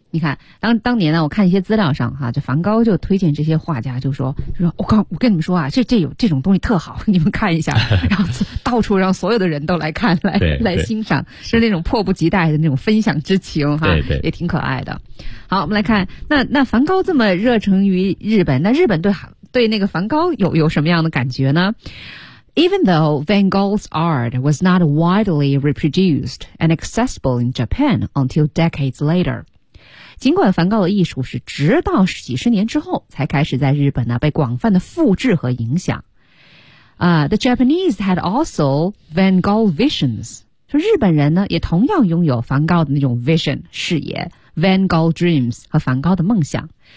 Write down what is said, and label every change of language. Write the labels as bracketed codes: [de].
[zh] 你看当年呢我看一些资料上哈，这梵高就推荐这些画家，就说我跟你们说啊，这有这种东西特好，你们看一下，然后到处让所有的人都来看，来欣赏，是那种迫不及待的那种分享之情哈。对对，也挺可爱的。好，我们来看那梵高这么热诚于日本，那日本对那个梵高有什么样的感觉呢？ [en] Even though Van Gogh's art was not widely reproduced and accessible in Japan until decades later. [zh] 尽管梵高的艺术是直到几十年之后才开始在日本呢被广泛的复制和影响。 [en] The Japanese had also Van Gogh visions. [zh] 说日本人呢也同样拥有梵高的那种 vision, 视野 , [en] Van Gogh dreams [zh] 和梵高的梦想。